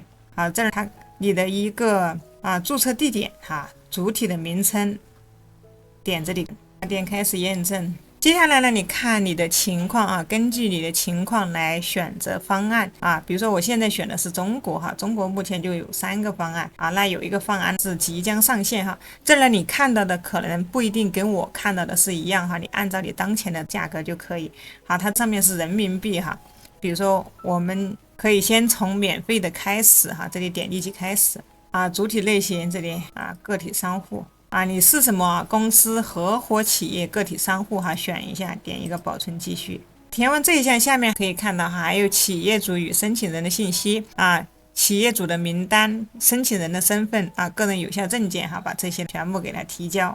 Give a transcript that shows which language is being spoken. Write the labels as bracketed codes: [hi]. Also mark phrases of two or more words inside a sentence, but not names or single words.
[zh] 好，這是你的一個注冊地點哈，主體的名稱，點這裡，點開始驗證。接下來呢，你看你的情況啊，根據你的情況來選擇方案啊。比如說我現在選的是中國哈，中國目前就有3個方案啊，那有一個方案是即将上線哈。这呢你看到的可能不一定跟我看到的是一樣哈，你按照你当前的價格就可以。好，它上面是人民幣哈。比如說我們可以先從免費的開始哈，這裡點立即開始啊，主體類型這裡啊，個體商戶。你是什麼公司、合夥企業、個體商戶哈？選一下，點一個保存繼續。填完這一項，下面可以看到哈，還有企業主與申請人的信息啊，企業主的名單、申請人的身份啊，個人有效證件哈，把這些全部給他提交。